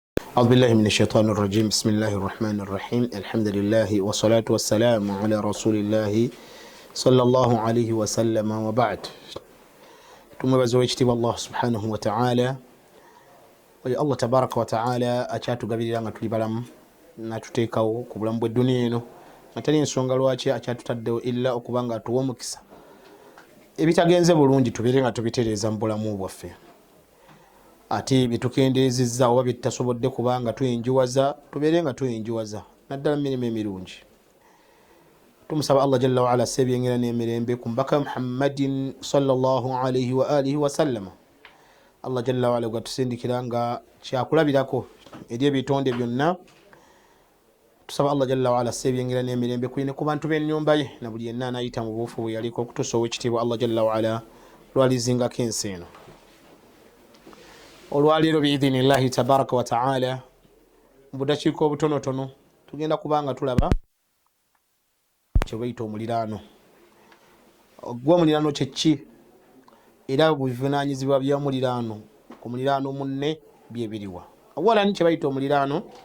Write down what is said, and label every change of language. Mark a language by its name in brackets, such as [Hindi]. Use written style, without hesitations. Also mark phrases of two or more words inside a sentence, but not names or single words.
[Arabic] أعوذ بالله من الشيطان الرجيم بسم الله الرحمن الرحيم الحمد لله والصلاة والسلام على رسول الله صلى الله عليه وسلم وبعد [Ganda] tumwebaza ekitiibwa Allah [Arabic] سبحانه وتعالى [Ganda] oyo Allah [Arabic] تبارك وتعالى [Ganda] akyatugabirira nga tuli balamu natuteekawo ku bulamu bw'edduniya eno nga tali ensonga lwaki akyatutaddewo illa okuba nga atuwa omukisa ebitagenze bulungi tubeere nga tubitereeza mu bulamu bwaffe ate bitukendeezezza oba bitasobodde kubanga tuyinjuwaza tubeere nga tuyinjuwaza naddala mu mirimu emirungi tumusaba Allah [Arabic] جل وعلا [Ganda] sebyengera n'emirembe ku mbaka Muhammadin [Arabic] صلى الله عليه وعلى آله و [Ganda] sallama Allah [Arabic] جل وعلا [Ganda] gwatusindikira nga kyakulabirako eri ebitonde byonna tusaba Allah [Arabic] جل وعلا [Ganda] sebyengera n'emirembe kuyine ku bantu b'ennyumba ye na buli yenna anayita mu buufu bwe yaliko okutuusa ow'ekitiibwa Allah [Arabic] جل وعلا [Ganda] lwalizingako ensi eno olwaleero [Arabic] بإذن الله تبارك وتعالى [Ganda] mu budakiika obutonotono tugenda kubanga tulaba kyebayita omuliraano ogwa omuliraano kyeki era buvunaanyizibwa bya muliraano omuliraano munne byebiriwa awalani kyebayita omuliraano